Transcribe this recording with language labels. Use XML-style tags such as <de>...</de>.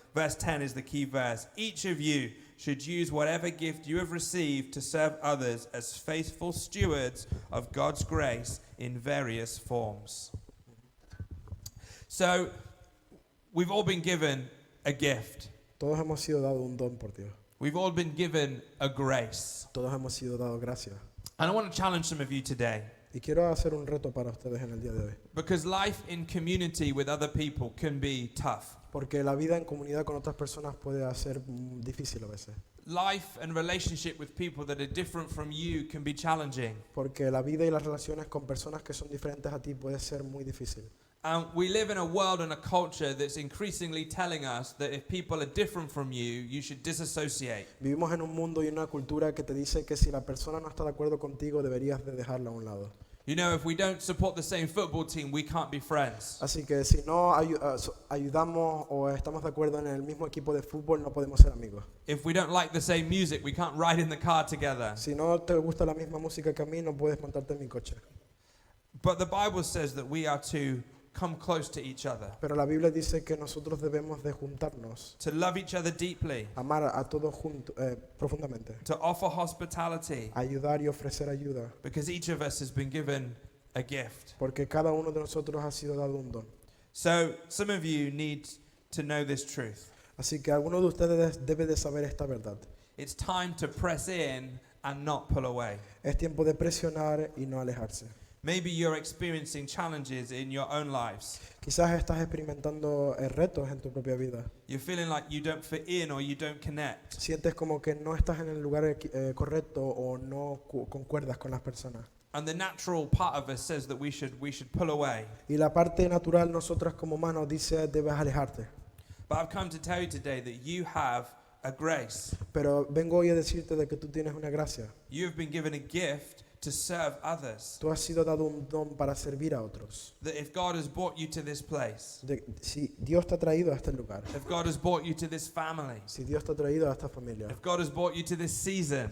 <en>Verse 10 is the key verse. Each of you should use whatever gift you have received to serve others as faithful stewards of God's grace in various forms. So, we've all been given a gift.</en> <es>Todos hemos sido dados un don por Dios.</es> <en>We've all been given a grace.</en> <es>Todos hemos sido dados gracia.</es> <en>And I want to challenge some of you today.</en> <es>Y quiero hacer un reto para ustedes en el día de hoy.</es> <en>Because life in community with other people can be tough.</en> <es>Porque la vida en comunidad con otras personas puede ser difícil a veces.</es> <en>Life and relationship with people that are different from you can be challenging.</en> <es>Porque la vida y las relaciones con personas que son diferentes a ti puede ser muy difícil.</es> <en>And we live in a world and a culture that's increasingly telling us that if people are different from you, you should disassociate.</en> <es>Vivimos en un mundo y una cultura que te dice que si la persona no está de acuerdo contigo deberías de dejarla a un lado.</es> <en>You know, if we don't support the same football team, we can't be friends.</en> <es>Así que si no ayudamos o estamos de acuerdo en el mismo equipo de fútbol no podemos ser amigos.</es> <en>If we don't like the same music, we can't ride in the car together.</en> <es>Si no te gusta la misma música que a mí no puedes montarte en mi coche.</es> <en>But the Bible says that we are to come close to each other,</en> <es>Pero la Biblia dice que nosotros debemos de juntarnos,</es> <en>to love each other deeply,</en> <es>amar a todos profundamente,</es> <en>to offer hospitality,</en> <es>ayudar y ofrecer ayuda,</es> <en>because each of us has been given a gift.</en> <es>porque cada uno de nosotros ha sido dado un don.</es> <en>So some of you need to know this truth.</en> <es>Así que alguno de ustedes debe de saber esta verdad.</es> <en>It's time to press in and not pull away.</en> <es>Es tiempo de presionar y no alejarse.</es> <en>Maybe you're experiencing challenges in your own lives.</en> <es>Quizás estás experimentando retos en tu propia vida.</es> <en>You're feeling like you don't fit in or you don't connect.</en> <es>Sientes como que no estás en el lugar correcto o no concuerdas con las personas.</es> <en>And the natural part of us says that we should pull away.</en> <es>Y la parte natural nosotras como humanos dice debes alejarte.</es> <en>But I've come to tell you today that you have a grace.</en> <es>Pero vengo hoy a decirte de que tú tienes una gracia.</es> <en>You have been given a gift to serve others.</en> <es>Tú has sido dado un don para servir a otros.</es> <en>That if God has brought you to this place,</en> <es>Si Dios te ha traído a este lugar,</es> <en>if God has brought you to this family,</en> <es>si Dios te ha traído a esta familia,</es> <en>if God has brought you to this season,</en>